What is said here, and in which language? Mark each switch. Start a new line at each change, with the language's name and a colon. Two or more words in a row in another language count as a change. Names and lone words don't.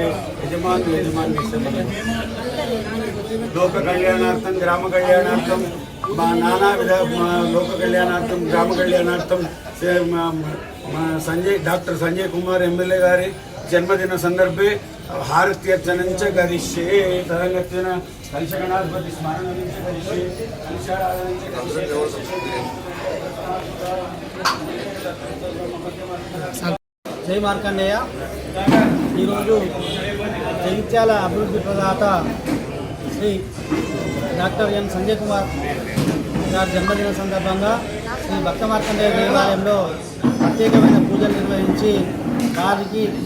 Sanskrit: यजमान लोक कल्याणार्थं ग्राम कल्याणार्थं नानाविध लोक कल्याणार्थं ग्राम कल्याणार्थं डॉक्टर संजय कुमार एमएलए गारी जन्मदिन संदर्भे हारत्यर्चनं च करिष्ये। तदंगत्वेन कलशगणाधिपति स्मरणं च करिष्ये। कलशाराधनं च करिष्ये।
Telugu: जय మార్కండేయ ఈరోజు జగిత్యాల అభివృద్ధి ప్రదాత శ్రీ డాక్టర్ ఎన్ సంజయ్ కుమార్ గారి జన్మదిన సందర్భంగా శ్రీ భక్త మార్కండేయ దేవాలయంలో ప్రత్యేకమైన పూజలు నిర్వహించి వారికి